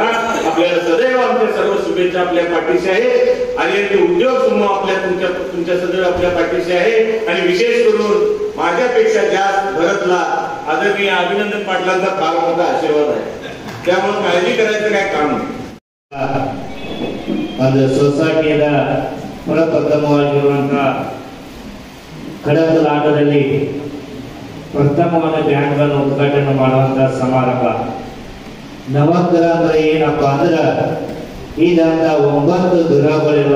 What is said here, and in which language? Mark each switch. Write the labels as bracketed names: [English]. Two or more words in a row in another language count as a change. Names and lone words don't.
[Marathi] आपल्याला सदैव आमच्या सर्व शुभेच्छा आपल्या पाठीशी आहे. आणि उद्योग समूह तुमच्या सदैव आपल्या पाठीशी आहे. आणि विशेष करून माझ्यापेक्षा जास्त भरतला आदरणीय अभिनंदन पाटलांचा फार मोठा आशीर्वाद आहे. त्यामुळे काळजी करायचं काय काम नाही. [Kannada] ಅದು ಸೊಸೈಟಿಯ ಪ್ರಪ್ರಥಮವಾಗಿರುವಂತಹ ಕಡತಲಾಟದಲ್ಲಿ ಪ್ರಥಮವಾದ ಬ್ಯಾಂಕ್ಗಳನ್ನು ಉದ್ಘಾಟನೆ ಮಾಡುವಂತ ಸಮಾರಂಭ. ನವಗ್ರಹ ಅಂದ್ರೆ ಏನಪ್ಪಾ ಅಂದ್ರೆ ಇದಂತ 9 ಗ್ರಹಗಳಿಲ್ಲ.